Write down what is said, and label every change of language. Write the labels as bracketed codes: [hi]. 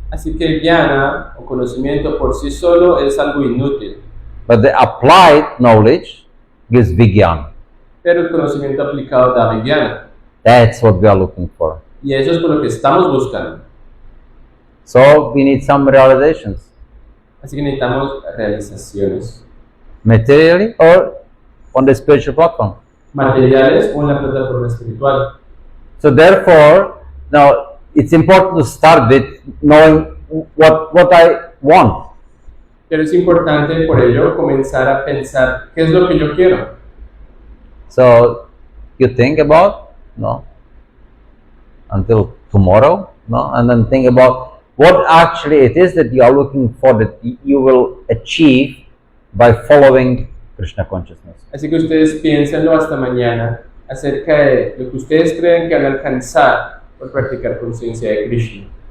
[es] Así que el jnana o conocimiento por sí solo es algo inútil. [en] But the applied knowledge gives Vigyan. [es] Pero el conocimiento aplicado da vijnana. [en] That's what we are looking for. [es] Y eso es por lo que estamos buscando. [en] So we need some realizations. [es] Así que necesitamos realizaciones. [en] Materially or on the spiritual platform. [es] Materiales o en la plataforma espiritual. [en] So therefore, now it's important to start with knowing what I want. [es] Pero es importante por ello comenzar a pensar qué es lo que yo quiero. [en] So you think about, until tomorrow, and then think about what actually it is that you are looking for, that you will achieve by following Krishna consciousness. [es] Así que ustedes piénsenlo hasta mañana acerca de lo que ustedes creen que van a alcanzar por practicar conciencia de Krishna.